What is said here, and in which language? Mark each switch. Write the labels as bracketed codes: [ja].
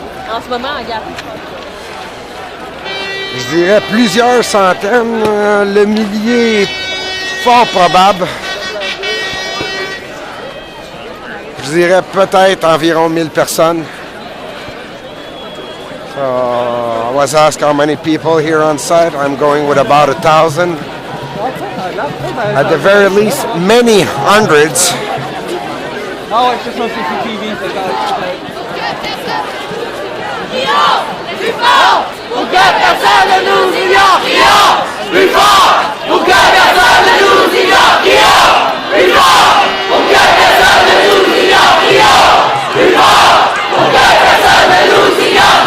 [fr] En ce moment, regarde. Je dirais plusieurs centaines. Le millier est fort probable. Je dirais peut-être environ 1000 personnes. [en] So, I was asked how many people here on site. I'm going with about 1,000. At the very least, many hundreds. [fr] Ah ouais, c'est sur CCTV, c'est correct. Plus fort pour que personne ne nous ignore. Plus fort pour que personne ne nous ignore. Plus fort pour que personne ne nous ignore. Plus fort pour que personne ne nous ignore.